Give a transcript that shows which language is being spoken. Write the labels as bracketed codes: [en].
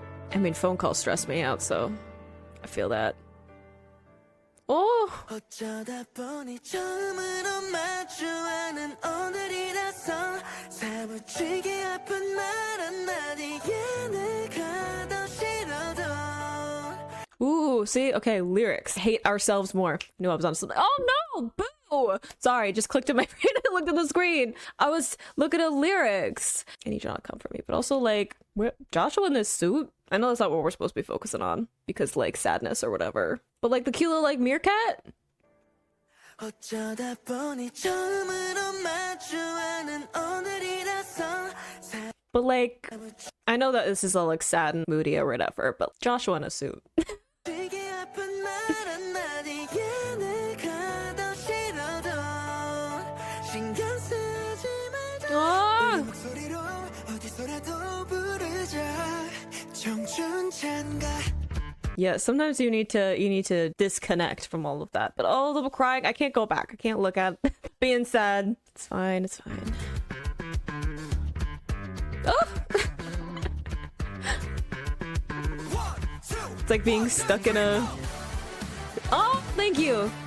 [en] I mean, phone calls stress me out, so I feel that. Oh! [ko] 어쩌다 보니 처음으로 마주하는 오늘이라서 사무치게 아픈 말 한마디에 내가 더 싫어도. [en] Ooh, see? Okay, lyrics. Hate ourselves more. Knew I was on something. Oh no! Boo! Sorry, just clicked in my brain and looked at the screen. I was looking at lyrics. I need you not to come for me, but also like, Joshua in this suit? I know that's not what we're supposed to be focusing on, because like sadness or whatever. But like the cute little like meerkat? [ko] 어쩌다 보니 처음으로 마주하는 오늘이라서 [en] But like, I know that this is all like sad and moody or whatever, but Joshua in a suit. [ko] 되게 아픈 말 한마디에 내가 더 싫어도 신경 쓰지 말자 Ah! 목소리로 어디서라도 부르자 청춘 찬가. [en] Yeah, sometimes you need to disconnect from all of that. But all of the crying, I can't go back. I can't look at being sad. It's fine, it's fine. Oh! It's like being stuck in a... Oh, thank you.